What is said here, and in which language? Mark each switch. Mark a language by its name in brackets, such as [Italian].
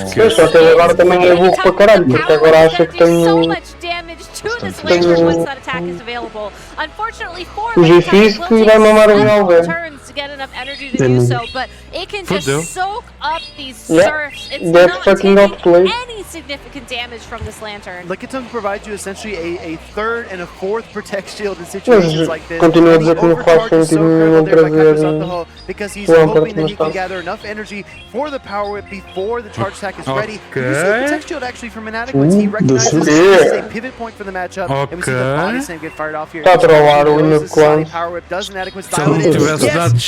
[Portuguese] Só que ele agora também é burro para caralho, porque agora acha que tem o G-Fisk e vai mamar o Galvão. [English] Get enough energy to do so, but it can just soak up these surfs. It's not taking any significant damage from this Lantern. Lickitung provides you essentially a third and a fourth Protect Shield in situations like this. [Portuguese] Continua a dizer que não faz sentido nenhum trazer [English] because he's hoping that he can gather enough energy for the Power Whip before the charge attack is ready. We see Protect Shield actually from Inadequate. He recognizes this is a pivot point for the matchup, and we see the body slam get fired off here. [Portuguese] Está a trollar o único clã. [English] Power Whip does Inadequate style it.